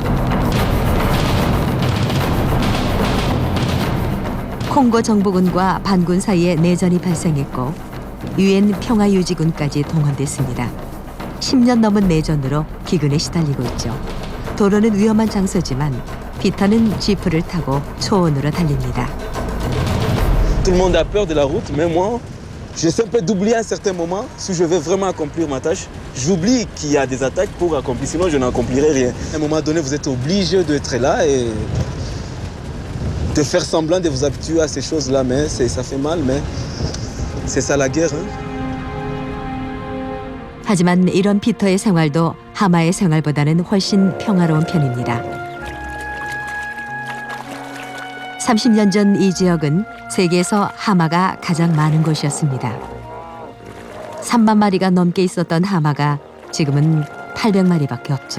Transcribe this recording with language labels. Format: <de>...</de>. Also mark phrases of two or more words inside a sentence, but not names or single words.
<ko>콩고 정부군과 반군 사이에 내전이 발생했고 유엔 평화유지군까지 동원됐습니다. 10년 넘은 내전으로 기근에 시달리고 있죠. 도로는 위험한 장소지만 피터는 지프를 타고 초원으로 달립니다.</ko> <fr>Tout le monde a peur de la route, mais moi, j'essaie un peu d'oublier à un certain moment, si je veux vraiment accomplir ma tâche, j'oublie qu'il y a des attaques pour accomplir, sinon je n'accomplirai rien. À un moment donné, vous êtes obligé d'être là et de faire semblant de vous habituer à ces choses-là, mais ça fait mal, mais c'est ça la guerre. Hein?</fr> <ko>하지만 이런 피터의 생활도 하마의 생활보다는 훨씬 평화로운 편입니다. 30년 전 이 지역은 세계에서 하마가 가장 많은 곳이었습니다. 3만 마리가 넘게 있었던 하마가 지금은 800마리밖에 없죠.</ko>